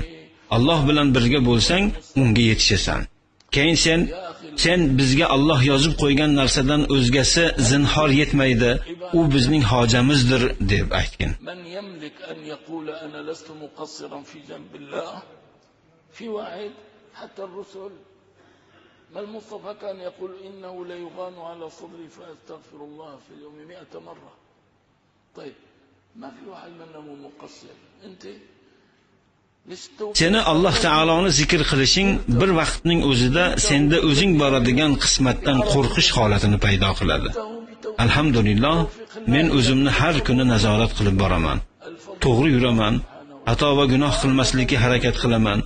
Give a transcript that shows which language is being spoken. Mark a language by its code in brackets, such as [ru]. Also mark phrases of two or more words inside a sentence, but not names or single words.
[uz] Alloh bilan birga bo'lsang, unga yetishasan. Keyin sen bizga Alloh yozib qo'ygan narsadan o'zgasi zinhor yetmaydi, u bizning hojamizdir deb aytgin. [ar] في واحد حتى الرسل ما المصطفى كان يقول إنه لا يغان على صدري فأستغفر الله في اليوم 100 مرة. طيب ما في واحد منا مقصر. أنت [uz] seni Alloh taoloni zikr qilishing bir vaqtning o'zida senda o'zing boradigan qismatdan qo'rqish holatini paydo qiladi. Alhamdulillah, men o'zimni har kuni nazorat qilib boraman. To'g'ri yuraman, xato va gunoh qilmaslikka harakat qilaman.